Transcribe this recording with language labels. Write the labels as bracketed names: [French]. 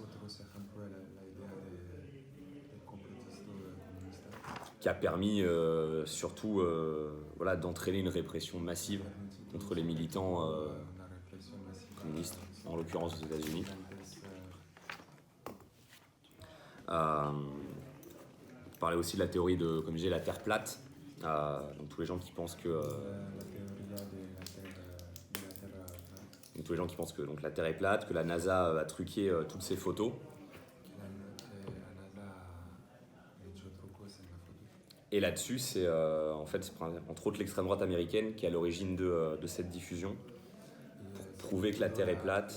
[Spanish] Otros ejemplos, la idea del complotismo comunista. [French] qui a permis surtout voilà, d'entraîner une répression massive contre les militants [Spanish] Una reflexión masiva. [French] communistes, en l'occurrence aux États-Unis. [Spanish] Antes, [French] On parlait aussi de la théorie de, comme je disais, la Terre plate. Donc tous les gens qui pensent que [Spanish] la teoría de la Tierra plana. [French] donc, tous les gens qui pensent que donc, la Terre est plate, que la NASA a truqué toutes ces photos. [Spanish] La NASA ha hecho trucos en la foto. [French] Et là-dessus, c'est en fait, c'est entre autres l'extrême droite américaine qui est à l'origine de cette diffusion. [Spanish] Y [French] Prouver que la Terre est plate.